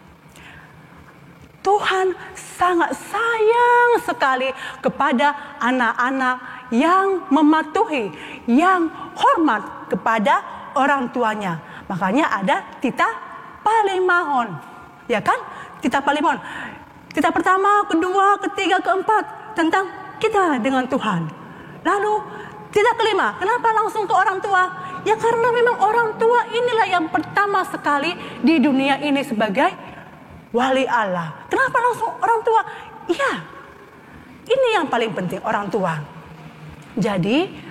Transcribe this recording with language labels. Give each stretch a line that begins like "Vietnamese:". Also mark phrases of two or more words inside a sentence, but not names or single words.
Indonesian: Tuhan sangat sayang sekali kepada anak-anak yang mematuhi, yang hormat kepada orang tuanya. Makanya ada
Batak Simalungun: tita palimahon,
Indonesian: ya kan?
Batak Simalungun: Tita palimahon.
Indonesian: Tita pertama, kedua, ketiga, keempat tentang kita dengan Tuhan. Lalu tita kelima, kenapa langsung ke orang tua? Ya karena memang orang tua inilah yang pertama sekali di dunia ini sebagai wali Allah. Kenapa langsung orang tua? Iya, ini yang paling penting, orang tua.